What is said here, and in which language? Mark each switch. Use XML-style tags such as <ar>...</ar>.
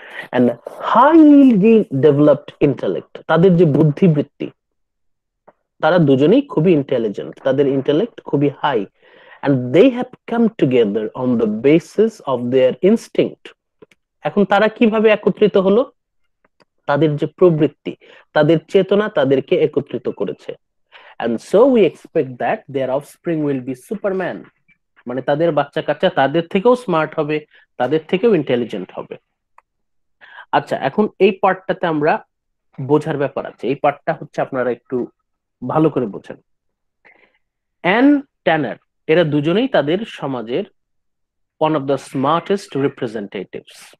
<en>and highly developed intellect,</en> <bn>তাদের যে বুদ্ধিবৃত্তি, তারা দুজনেই খুবই ইন্টেলিজেন্ট, তাদের ইন্টেলেক্ট খুবই high.</bn> <en>And they have come together on the basis of their instinct.</en> <bn>এখন তারা কিভাবে একত্রিত হলো? তাদের যে প্রবৃত্তি, তাদের চেতনা তাদেরকে একত্রিত করেছে।</bn> <en>And so we expect that their offspring will be superman.</en> <bn>মানে তাদের বাচ্চা কাচ্চা তাদের থেকেও স্মার্ট হবে, তাদের থেকেও ইন্টেলিজেন্ট হবে। আচ্ছা, এখন এই পার্টটাতে আমরা বোঝার ব্যাপার আছে, এই পার্টটা হচ্ছে আপনারা একটু ভালো করে বোঝেন। অ্যান ট্যানার এরা দুজনেই তাদের সমাজের</bn> <en>one of the smartest representatives.</en>